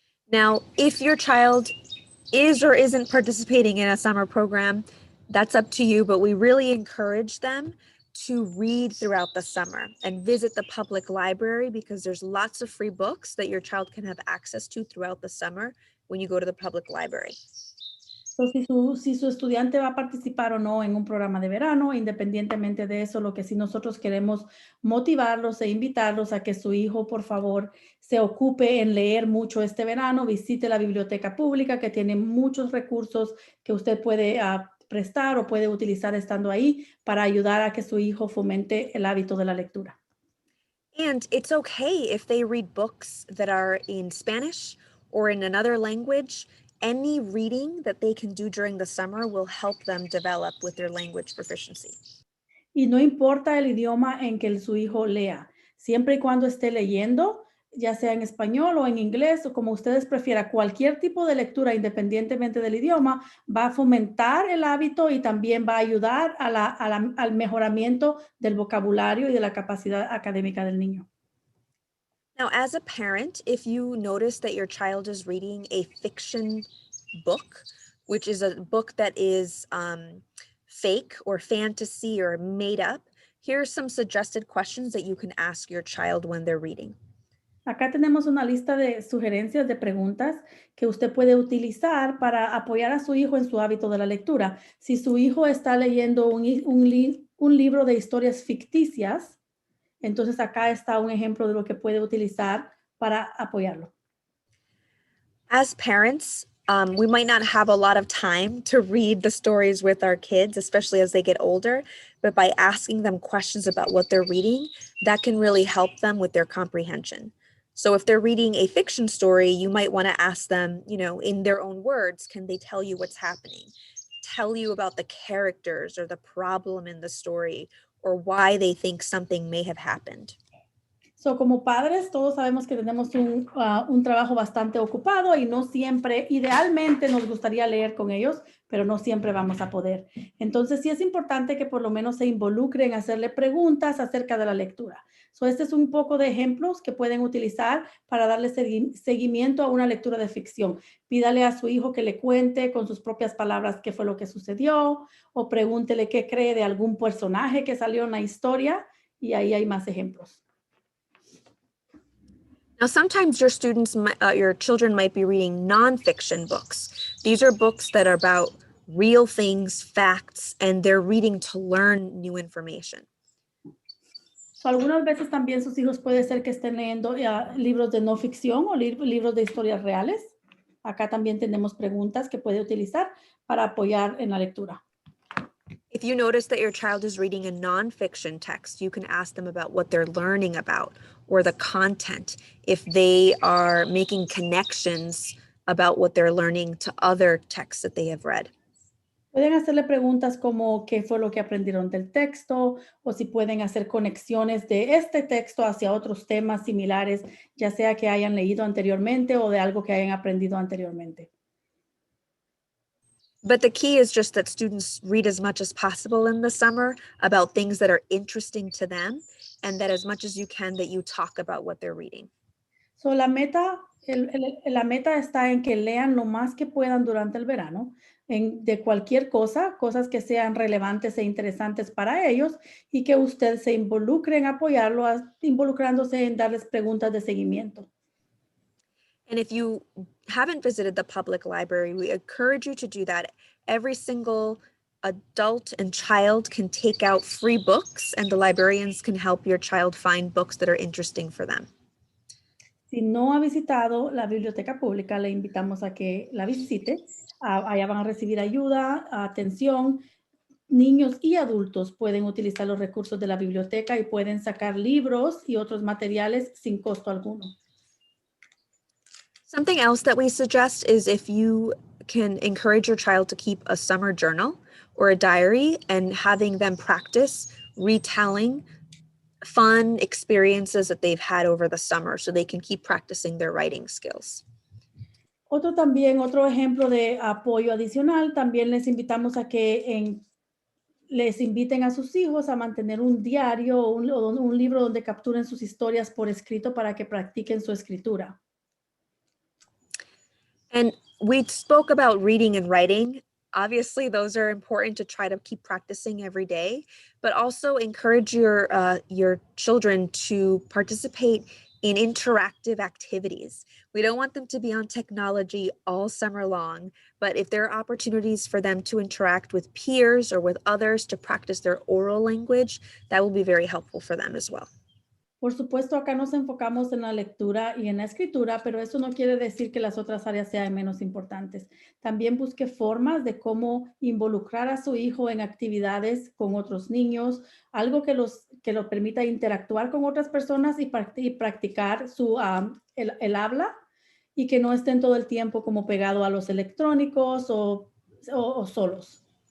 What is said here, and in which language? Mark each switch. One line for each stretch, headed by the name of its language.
English: Now, if your child is or isn't participating in a summer program, that's up to you, but we really encourage them to read throughout the summer and visit the public library because there's lots of free books that your child can have access to throughout the summer when you go to the public library.
Spanish: Entonces, si su estudiante va a participar o no en un programa de verano, independientemente de eso, lo que sí nosotros queremos motivarlos e invitarlos a que su hijo, por favor, se ocupe en leer mucho este verano, visite la biblioteca pública que tiene muchos recursos que usted puede prestar o puede utilizar estando ahí para ayudar a que su hijo fomente el hábito de la lectura.
English: And it's okay if they read books that are in Spanish or in another language. Any reading that they can do during the summer will help them develop with their language proficiency.
Spanish: Y no importa el idioma en que su hijo lea, siempre y cuando esté leyendo, ya sea en español o en inglés o como ustedes prefieran, cualquier tipo de lectura independientemente del idioma va a fomentar el hábito y también va a ayudar al mejoramiento del vocabulario y de la capacidad académica del niño.
English: Now, as a parent, if you notice that your child is reading a fiction book, which is a book that is fake or fantasy or made up, here are some suggested questions that you can ask your child when they're reading.
Spanish: Acá tenemos una lista de sugerencias de preguntas que usted puede utilizar para apoyar a su hijo en su hábito de la lectura. Si su hijo está leyendo un libro de historias ficticias, entonces acá está un ejemplo de lo que puede utilizar para apoyarlo.
English: As parents, we might not have a lot of time to read the stories with our kids, especially as they get older, but by asking them questions about what they're reading, that can really help them with their comprehension. So if they're reading a fiction story, you might want to ask them, in their own words, can they tell you what's happening? Tell you about the characters or the problem in the story or why they think something may have happened.
Spanish: So, como padres, todos sabemos que tenemos un trabajo bastante ocupado y no siempre, idealmente nos gustaría leer con ellos, pero no siempre vamos a poder. Entonces, sí es importante que por lo menos se involucren en hacerle preguntas acerca de la lectura. So, este es un poco de ejemplos que pueden utilizar para darle seguimiento a una lectura de ficción. Pídale a su hijo que le cuente con sus propias palabras qué fue lo que sucedió, o pregúntele qué cree de algún personaje que salió en la historia, y ahí hay más ejemplos.
English: Now, sometimes your children might be reading nonfiction books. These are books that are about real things, facts, and they're reading to learn new information.
Spanish: So, algunas veces también sus hijos puede ser que estén leyendo libros de no ficción o libros de historias reales. Acá también tenemos preguntas que puede utilizar para apoyar en la lectura.
English: If you notice that your child is reading a nonfiction text, you can ask them about what they're learning about or the content, if they are making connections about what they're learning to other texts that they have read.
Spanish: Pueden hacerle preguntas como qué fue lo que aprendieron del texto, o si pueden hacer conexiones de este texto hacia otros temas similares, ya sea que hayan leído anteriormente o de algo que hayan aprendido anteriormente.
English: But the key is just that students read as much as possible in the summer about things that are interesting to them, and that as much as you can, that you talk about what they're reading.
Spanish: So, la meta está en que lean lo más que puedan durante el verano, de cualquier cosa, cosas que sean relevantes e interesantes para ellos, y que usted se involucre en apoyarlo, involucrándose en darles preguntas de seguimiento.
English: And if you haven't visited the public library, we encourage you to do that. Every single adult and child can take out free books, and the librarians can help your child find books that are interesting for them.
Spanish: Si no ha visitado la biblioteca pública, le invitamos a que la visite. Allá van a recibir ayuda, atención. Niños y adultos pueden utilizar los recursos de la biblioteca y pueden sacar libros y otros materiales sin costo alguno.
English: Something else that we suggest is if you can encourage your child to keep a summer journal or a diary and having them practice retelling fun experiences that they've had over the summer so they can keep practicing their writing skills.
Spanish: Otro ejemplo de apoyo adicional, también les invitamos a que les inviten a sus hijos a mantener un diario o un libro donde capturen sus historias por escrito para que practiquen su escritura.
English: And we spoke about reading and writing. Obviously, those are important to try to keep practicing every day, but also encourage your children to participate in interactive activities. We don't want them to be on technology all summer long, but if there are opportunities for them to interact with peers or with others to practice their oral language, that will be very helpful for them as well.
Spanish: Por supuesto, acá nos enfocamos en la lectura y en la escritura, pero eso no quiere decir que las otras áreas sean menos importantes. También busque formas de cómo involucrar a su hijo en actividades con otros niños, algo que lo permita interactuar con otras personas y practicar el habla, y que no estén todo el tiempo como pegado a los electrónicos o solos.